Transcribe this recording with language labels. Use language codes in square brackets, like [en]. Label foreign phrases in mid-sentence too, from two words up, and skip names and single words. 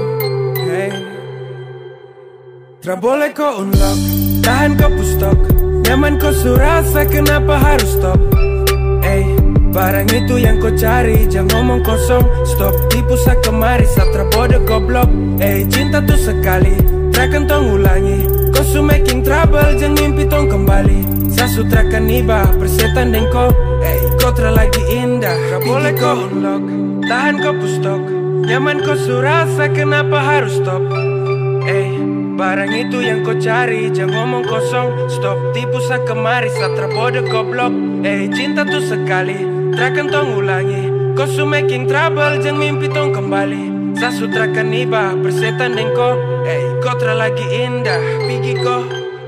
[pmy] Tra boleh kau unlock, tahan kau pustok. Nyaman kau surasa, kenapa harus stop? Barang itu yang kau cari, jangan ngomong kosong. Stop tipu sakemari, satra bodoh goblok. Cinta tuh sekali, takkan tong ulangi. Kau su [en] making trouble, [pmy] jangan mimpi tong kembali. Sasutrakan iba, persetan dengko. Kau lagi indah, tra boleh kau unlock, tahan kau pustok. Nyaman kau surasa, kenapa harus stop? Barang itu yang kau cari, jangan ngomong kosong. Stop tipu sakemari, satra bodoh goblok. Cinta tuh sekali, takkan tong ulangi. Kau su [en] making trouble, [pmy] jangan mimpi tong kembali. Sasutrakan iba, persetan dengko. Kau lagi indah, pergi kau.